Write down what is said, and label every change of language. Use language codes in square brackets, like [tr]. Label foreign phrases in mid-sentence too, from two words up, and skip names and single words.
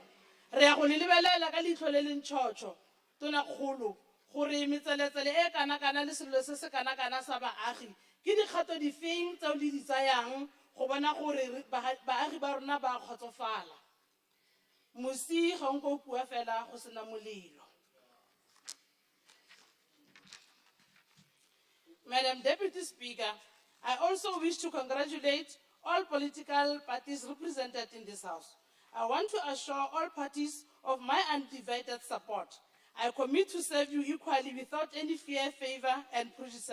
[tn] Re ya go le lebelela ka leitlho le le ntšhotšho, tonakgolo, gore metseletsele e kana-kana le selo se se kana-kana sa baagi ke dikgato difeng tseo le di tsayang go bona gore baagi ba rona ba kgotsofala. Mosi ga nko bua fela go sena molelo. [en] Madam Deputy Speaker, I also wish to congratulate all political parties represented in this House. I want to assure all parties of my undivided support. I commit to serve you equally without any fear, favor, and prejudice.